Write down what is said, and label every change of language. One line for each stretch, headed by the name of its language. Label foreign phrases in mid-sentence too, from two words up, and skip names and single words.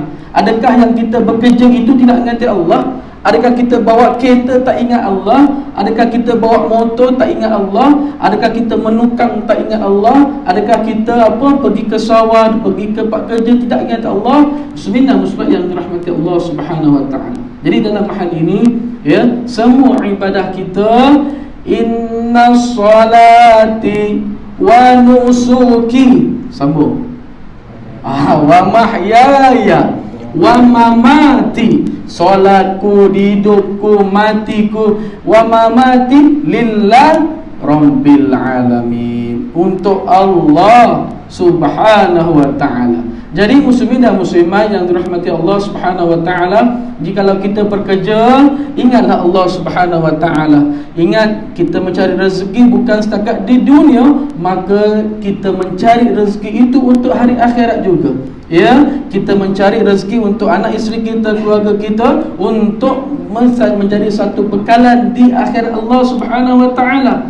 Malay: Adakah yang kita bekerja itu tidak ingat Allah? Adakah kita bawa kereta tak ingat Allah? Adakah kita bawa motor tak ingat Allah? Adakah kita menukang tak ingat Allah? Adakah kita pergi ke sawah, pergi ke tempat kerja tidak ingat Allah? Muslimin dan muslimat yang dirahmati Allah
Arabic: سبحانه وتعالى.
Malay: Jadi dalam hal ini, ya, semua ibadah kita,
Arabic: إن صلاتي ونسكي, sambung, ومحياي ومماتي, solatku,
Malay: hidupku, matiku,
Arabic: ومماتي لله رب العالمين,
Malay: untuk Allah
Arabic: سبحانه وتعالى.
Malay: Jadi muslimin dan muslimat yang dirahmati Allah
Arabic: سبحانه وتعالى,
Malay: jikalau kita bekerja, ingatlah Allah
Arabic: سبحانه وتعالى.
Malay: Ingat, kita mencari rezeki bukan setakat di dunia, maka kita mencari rezeki itu untuk hari akhirat juga. Ya, kita mencari rezeki untuk anak isteri kita, keluarga kita, untuk menjadi satu bekalan di akhir Allah
Arabic: سبحانه وتعالى.